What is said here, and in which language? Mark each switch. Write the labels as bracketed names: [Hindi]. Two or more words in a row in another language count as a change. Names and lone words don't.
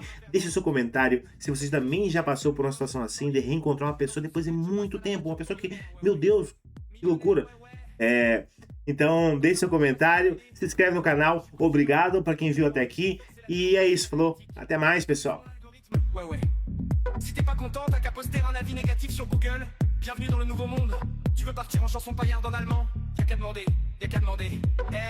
[Portuguese] Deixa o seu comentário. Se você também já passou por uma situação assim, de reencontrar uma pessoa depois de muito tempo, uma pessoa que, meu Deus, que loucura. Então, deixe seu comentário, se inscreve no canal. Obrigado para quem viu até aqui. E é isso, falou. Até mais, pessoal. [French] Si t'es pas content, t'as qu'à poster un avis négatif sur Google. Bienvenue dans le nouveau monde. Tu veux partir en chanson paillarde en allemand? Y'a qu'à demander, y'a qu'à demander.